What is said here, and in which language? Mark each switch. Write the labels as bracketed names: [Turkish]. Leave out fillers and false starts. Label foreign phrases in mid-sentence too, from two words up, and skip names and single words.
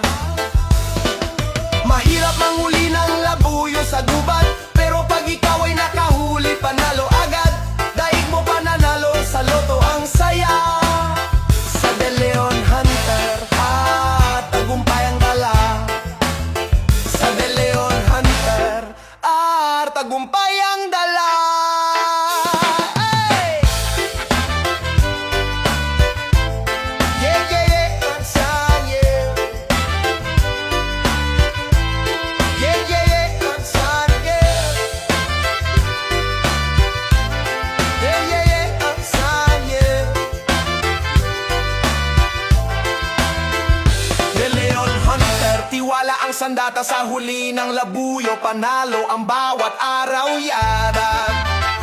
[Filipino] Mahirap manghuli ng labuyo sa gubat, pero pag ikaw ay nakahuli, panalo agad. Daig mo pananalo, sa loto ang saya. Sa De Leon Hunter, tagumpay ang dala. Sa De Leon Hunter, tagumpay ang dala. Hey! [English] Yeah, yeah, yeah, ang san, yeah. Yeah, yeah, yeah, ang san, yeah. Yeah, yeah, yeah, ang san, yeah. [Filipino] De Leon Hunter, tiwala ang sandata sa huli ng labuyo, panalo ang bawat araw, yaran.